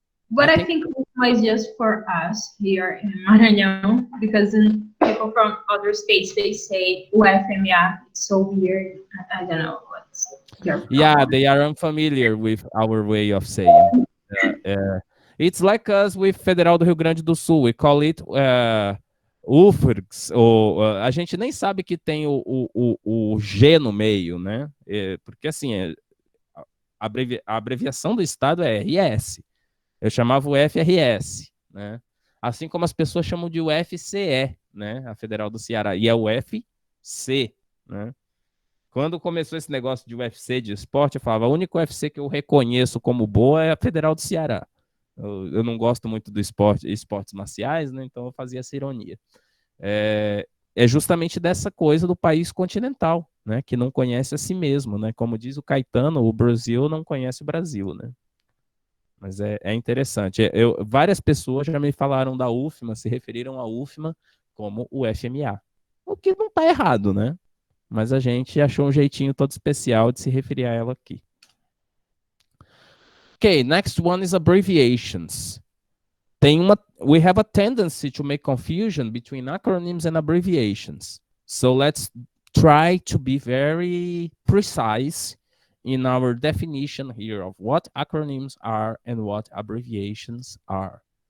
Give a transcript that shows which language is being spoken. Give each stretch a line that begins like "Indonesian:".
English: But I think UFMA is just for us here in Maranhão, because people from other states, they say UFMA. It's so weird. I don't know what's your problem. Yeah, they are unfamiliar with our way of saying. It's like us with Federal do Rio Grande do Sul. We call it UFRGS.
Portuguese: Ou, a gente nem sabe que tem o G no meio, né? Porque assim, a abreviação do estado é RS. Eu chamava o FRS, né? Assim como as pessoas chamam de UFCE, né? A Federal do Ceará. E é o UFC, né? Quando começou esse negócio de UFC, de esporte, eu falava, a única UFC que eu reconheço como boa é a Federal do Ceará. Eu não gosto muito do esportes marciais, né? Então eu fazia essa ironia. É justamente dessa coisa do país continental, né? Que não conhece a si mesmo, né? Como diz o Caetano, o Brasil não conhece o Brasil, né? Mas é interessante. Várias pessoas já me falaram da UFMA, se referiram à UFMA como o FMA. O que não está errado, né? Mas a gente achou um jeitinho todo especial de se referir a ela aqui.
English: Okay, next one is abbreviations. We have a tendency to make confusion between acronyms and abbreviations. So let's try to be very precise in our definition here of what acronyms are and what abbreviations are.